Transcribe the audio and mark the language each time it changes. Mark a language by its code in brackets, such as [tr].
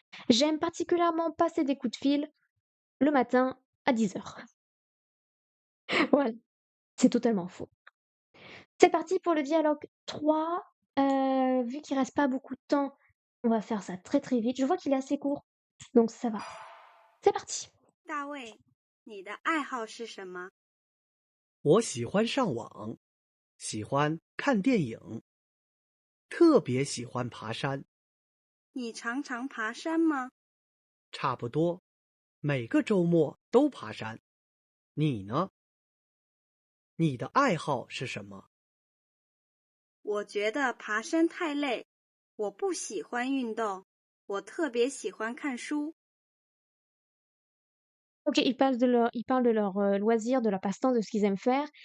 [fr] J'aime particulièrement passer des coups de fil le matin à 10 heures. Voilà, c'est totalement faux. C'est parti pour le dialogue 3. Vu qu'il reste pas beaucoup de temps, on va faire ça très très vite. Je vois qu'il est assez court, donc ça va. C'est parti. [zh] 大卫，你的爱好是什么？我喜欢上网，喜欢看电影，特别喜欢爬山，你常常爬山吗？差不多每个周末都爬山。你呢？你的爱好是什么？我觉得爬山太累，我不喜欢运动，我特别喜欢看书。 [fr] Ok, ils parlent de leur loisir, de leur passe-temps, de ce qu'ils aiment faire.